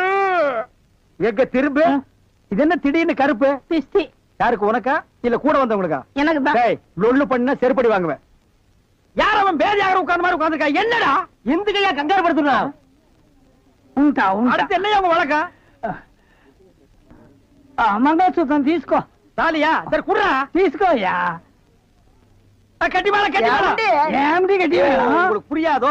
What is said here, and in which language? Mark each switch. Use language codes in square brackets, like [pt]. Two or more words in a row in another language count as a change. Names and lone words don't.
[ta] எங்க திரும்ப இது என்ன திடீர்னு கருப்பு? யாருக்கு, உனக்கா இல்ல கூட வந்தவங்களுக்கா? எனக்கு தான். லொல்லு பண்ணா செருப்படி வாங்குவேன். யார் அவன் பேதியாக உட்கார்ந்த மாதிரி உட்கார்ந்துருக்கா? என்னடா எந்துக்கையா கங்காரு படுத்துறா? அடுத்து என்னையா உங்க வழக்கா? [te] మంగళసూత్రం తీసుకో. తాలియా సరే కుర్రా తీసుకోయా. [ta] கட்டி மேள கட்டி மேள [te] ఏమిటి [ta] கட்டி மேள? உங்களுக்கு புரியாதோ?